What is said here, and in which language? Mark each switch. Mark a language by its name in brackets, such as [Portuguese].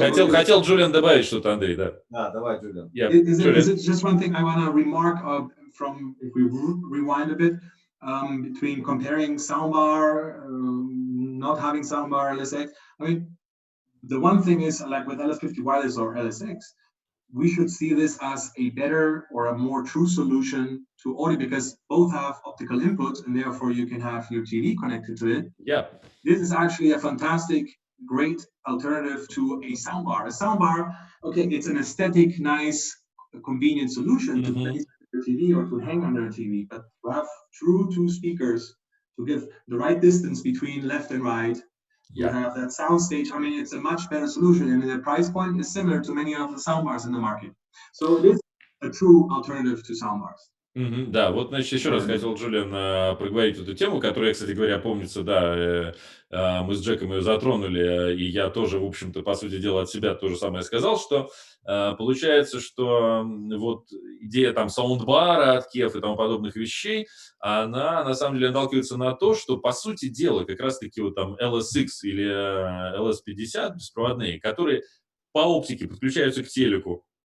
[Russian] Хотел Джулиан добавить что-то, Андрей, да. Да, давай, Джулиан. [English] Is it just one thing I want to remark from, if we rewind a bit, between comparing soundbar, not having soundbar, LSX. I mean, the one thing is, like with LS50 wireless or LSX, we should see this as a better or a more true solution to audio, because both have optical inputs and therefore you can have your TV connected to it. Yeah. This is actually a fantastic, great alternative to a soundbar. A soundbar, okay, it's an aesthetic, nice, convenient solution to place your TV or to hang on your TV, but to have true two speakers to give the right distance between left and right, you have that sound stage. I mean, it's a much better solution, and the price point is similar to many of the soundbars in the market. So it is a true alternative to soundbars. [Russian] Да, вот, значит, еще раз хотел, Джулиан, проговорить эту тему, которая, кстати говоря, помнится, да, мы с Джеком ее затронули, и я тоже, в общем-то, по сути дела, от себя то же самое сказал, что получается, что вот идея там саундбара от KEF и тому подобных вещей, она, на самом деле, наталкивается на то, что, по сути дела, как раз-таки вот там LSX или LS50 беспроводные, которые по оптике подключаются к телеку,